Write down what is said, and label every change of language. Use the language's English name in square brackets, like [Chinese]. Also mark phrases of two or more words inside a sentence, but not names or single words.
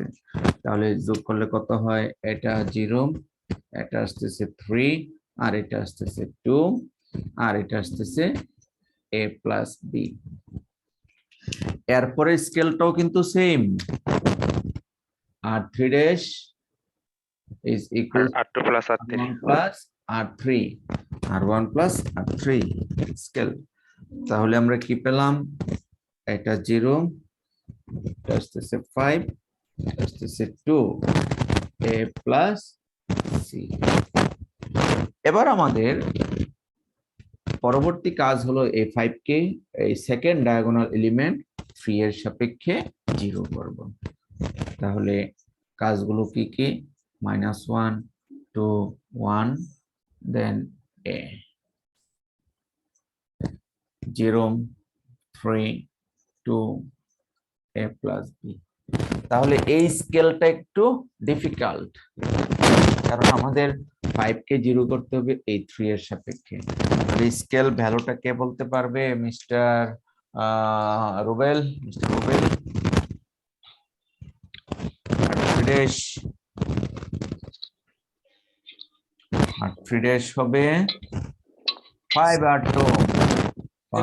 [Bangla] তাহলে যোগ করলে কত হয়, এটা 0, এটা আসতেছে 3, আর এটা আসতেছে 2, আর এটা আসতেছে [English] a plus b। [Bangla] এরপরে স্কেলটাও কিন্তু সেম, [English] r3 dash is equal to r2 plus r3, r1 plus r3, r1 plus r3 [Bangla] স্কেল। তাহলে আমরা কি পেলাম, এটা 0, এটা আসতেছে 5, এটা আসতেছে 2, [English] a plus c। [Bangla] এবার আমাদের পরবর্তী কাজ হলো এই 5 কে এই [English] second diagonal element [Bangla] 3 এর সাপেক্ষে 0 করব। তাহলে কাজগুলো কি কি, -1 2 1 দেন a, 0 3 2 [English] a plus b। [Bangla] তাহলে এই স্কেলটা একটু ডিফিকাল্ট, কারণ আমাদের 5 কে 0 করতে হবে এই 3 এর সাপেক্ষে। স্কেল ভ্যালুটা কে বলতে পারবে? মিস্টার রুবেল, [English] r3 dash [Bangla] হবে 5 r2